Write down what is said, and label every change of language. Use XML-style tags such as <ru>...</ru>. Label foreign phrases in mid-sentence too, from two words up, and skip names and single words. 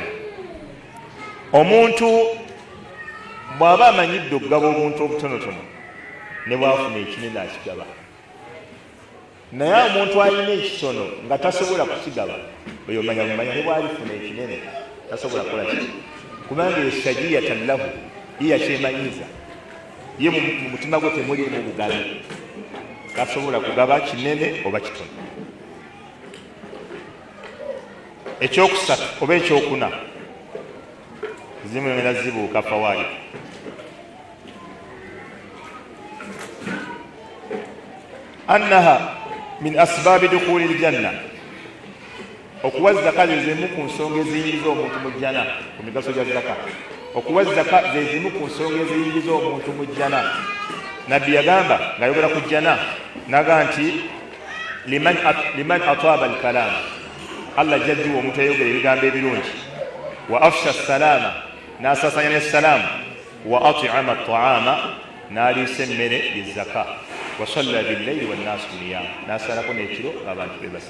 <lg>Omuntu bw'aba amanyidde okugaba obuntu obutonotono ne bw'afuna ekinene akigaba, naye omuntu alina ekitono nga tasobola kukigaba, oyo manya ne bw'alifuna ekinene tasobola kukola ki, kubanga</lg> <ar>سجية له</ar> <lg>ye yakyemanyiza, ye mu mutima gwe temulimu bugabi, tasobola kugaba kinene oba kitono. Ekyokusatu oba ekyokuna, zimu ngenda zibuuka fawaid.</lg> <ar>أنها من أسباب دخول الجنة,</ar> <lg>okuwa zaka ze zimu ku nsonga eziyingiza omuntu mu jjana. Ku migaso gya zaka, okuwa zaka ze zimu ku nsonga eziyingiza omuntu mu jjana. Nabbi yagamba ng'ayogera ku jjana naga nti</lg> <ar>لمن أطاب الكلام,</ar> <lg>Allah jajjiwa omuntu ayogera ebigambo ebirungi,</lg> <ar>وأفشى السلام,</ar> <lg>n'asasanya n'essalaamu,</lg> <ar>وأطعم الطعام,</ar> <lg>n'aliisa emmere y'ezaka,</lg> <ar>وصلى بالليل والناس نيام,</ar> <lg>n'asalako n'ekiro ng'abantu beebase.</lg>